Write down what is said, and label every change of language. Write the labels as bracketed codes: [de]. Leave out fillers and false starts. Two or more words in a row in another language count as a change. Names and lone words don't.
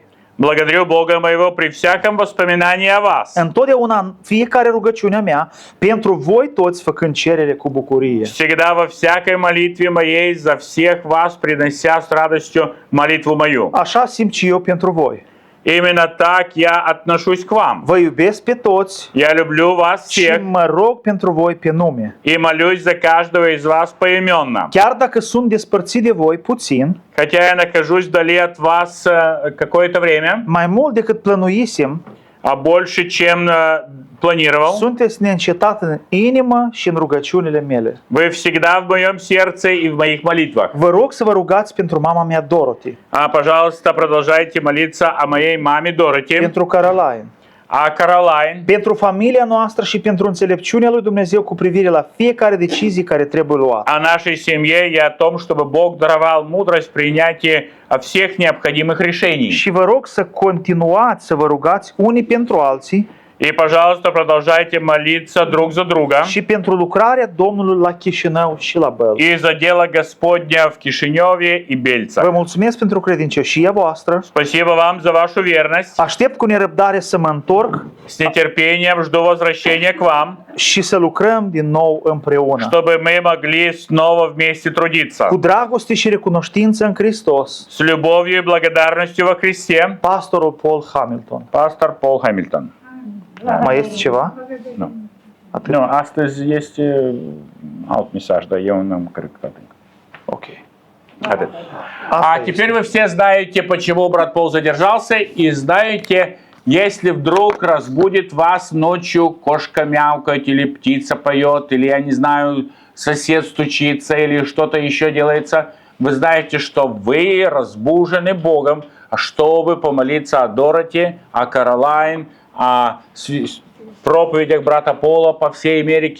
[ru] Благодарю Бога моего при всяком воспоминании о вас. [ro] Întotdeauna în fiecare rugăciunea mea pentru voi toți făcând cerere cu bucurie. [ru] Всегда во всякой молитве моей за всех вас, принося с радостью молитву мою. [ro] Așa simt și eu pentru voi. [ru] Именно так я отношусь к вам. [ro] Vă iubesc pe toți [ru] Я люблю вас [ro] și [ru] всех [ro] mă rog pentru voi pe nume. [ru] и молюсь за каждого из вас поименно. [ro] Chiar dacă sunt despărțit de voi puțin, [ru] Хотя я нахожусь вдали от вас какое-то время, [ro] mai mult decât plănuisem, [ru] а больше, чем планировал, [ro] sunteți neîncetat în inimă și în rugăciunile mele. [ru] вы всегда в моем сердце и в моих молитвах. [ro] Vă rog să vă rugați pentru mama mea Dorothy, [ru] Пожалуйста, продолжайте молиться о моей маме Дороти, [ro] pentru Caroline, [ru] о Каролайн, [ro] pentru familia noastră și pentru înțelepciunea lui Dumnezeu cu privire la fiecare decizie care trebuie luată. [ru] о нашей семье и о том, чтобы Бог даровал мудрость в принятии всех необходимых решений. [ro] Și vă rog să continuați să vă rugați unii pentru alții [ru] И, пожалуйста, продолжайте молиться друг за друга [ro] și pentru lucrarea Domnului la Chișinău și la Bălți. [ru] и за дело Господня в Кишиневе и [ro] Vă [ru] Бельцах. [ro] mulțumesc pentru credincioșia voastră. [ru] Спасибо вам за вашу верность. [ro] Aștept cu nerăbdare să mă întorc [ru] С нетерпением жду возвращения к вам, [ro] și să lucrăm din nou împreună. [ru] чтобы мы могли снова вместе трудиться. [ro] Cu dragoste și recunoștință în Hristos. [ru] С любовью и благодарностью во Христе. [ro] Pastorul Paul Hamilton. [ru] Пастор Пол Хэмилтон. [ro] Mai este ceva? Nu. Atât. Nu, astăzi este alt mesaj, dar eu n-am cred că atât. Ok. Atât. Asta [ru] А теперь вы все знаете, почему брат Пол задержался, и знаете, если вдруг разбудит вас ночью кошка мяукает, или птица поет, или, я не знаю, сосед стучится, или что-то еще делается, вы знаете, что вы разбужены Богом, чтобы помолиться о Дороти, о Каролайн, о проповедях брата Пола по всей Америке.